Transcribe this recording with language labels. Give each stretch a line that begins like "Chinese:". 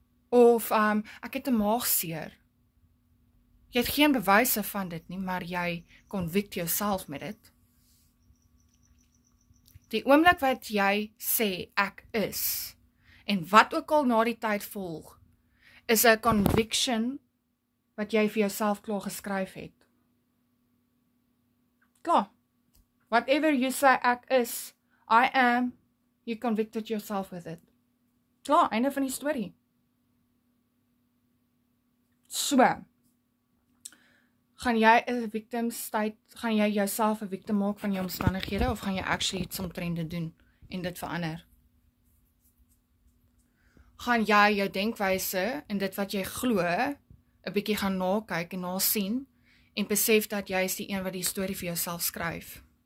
Afrikaans: Of ek het 'n maagseer. Jy het geen bewyse van dit nie, maar jy convict jouself met dit. Die oomblik wat jy sê ek is, en wat ook al na die tyd volg, is 'n conviction wat jy vir jouself klaar geskryf het. Klaar.
English: Whatever you say
Afrikaans: ek is,
English: I am, you convicted yourself with it.
Afrikaans: Klaar, einde van die storie. So, gaan jy 'n victim state, gaan jy jouself 'n victim maak van jou omstandighede, of gaan jy actually iets omtrent dit doen en dit verander? Gaan jy jou denkwyse en dit wat jy glo 'n bietjie gaan nakyk en nasien en besef dat jy is die een wat die storie vir jouself skryf?